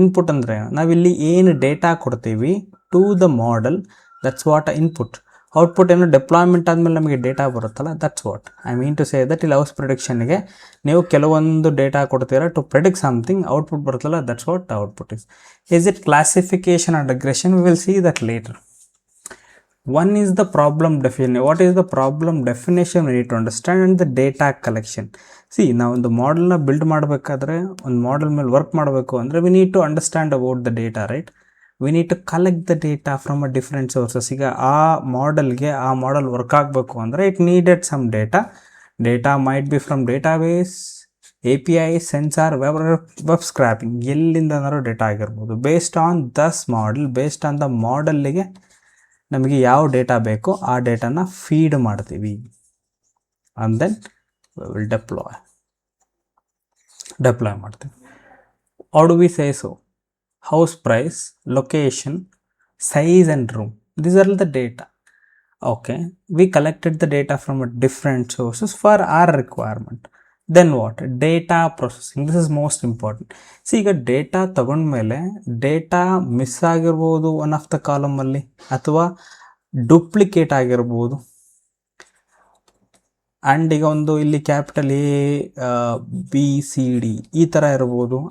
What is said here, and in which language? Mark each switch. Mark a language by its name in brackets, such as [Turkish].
[Kannada] Input ಅಂದರೆ ನಾವಿಲ್ಲಿ ಏನು ಡೇಟಾ ಕೊಡ್ತೀವಿ [English] To the model, that's what a input. [Kannada] Output ಏನು, ಡೆಪ್ಲಾಯ್ಮೆಂಟ್ ಆದಮೇಲೆ ನಮಗೆ ಡೇಟಾ ಬರುತ್ತಲ್ಲ, [English] That's what I mean to say that. [Kannada] ಇಲ್ಲಿ ಹೌಸ್ ಪ್ರಿಡಿಕ್ಷನ್ಗೆ ನೀವು ಕೆಲವೊಂದು ಡೇಟಾ ಕೊಡ್ತೀರಾ [English] to predict something, [Kannada] ಔಟ್ಪುಟ್ ಬರುತ್ತಲ್ಲ, [English] That's what output is it classification or regression? We will see that later. One is the problem definition. What is the problem definition we need to understand, and the data collection. [Kannada] ನಾವು ಒಂದು ಮಾಡೆಲ್ನ build ಮಾಡಬೇಕಾದ್ರೆ, ಒಂದು model ಮೇಲೆ work ಮಾಡಬೇಕು ಅಂದರೆ [English] We need to understand about the data, right? We need to collect the data from a different sources. [Kannada] ಈಗ ಆ model work ಆಗಬೇಕು ಅಂದರೆ [English] it needed some data might be from database, API, sensor, web scraping, [Kannada] ಎಲ್ಲಿಂದನಾರು data ಆಗಿರ್ಬೋದು. [English] based on based on the [Kannada] ಮಾಡೆಲ್ಲಿಗೆ ನಮಗೆ ಯಾವ data ಬೇಕೋ ಆ ಡೇಟಾನ feed ಮಾಡ್ತೀವಿ. [English] and then will deploy [Kannada] ಮಾಡ್ತೀವಿ. [English] How do we say so? House price, location, size and room. These are the data. Okay, we collected the data from different sources for our requirement. Then what? Data processing. This is most important. [Kannada] ಈಗ data ತಗೊಂಡ್ಮೇಲೆ data miss ಆಗಿರ್ಬೋದು [English] one of the [Kannada] ಕಾಲಮಲ್ಲಿ, ಅಥವಾ duplicate ಆಗಿರ್ಬೋದು. And ಈಗ ಒಂದು ಇಲ್ಲಿ capital ABCD ಈ ಥರ ಇರ್ಬೋದು.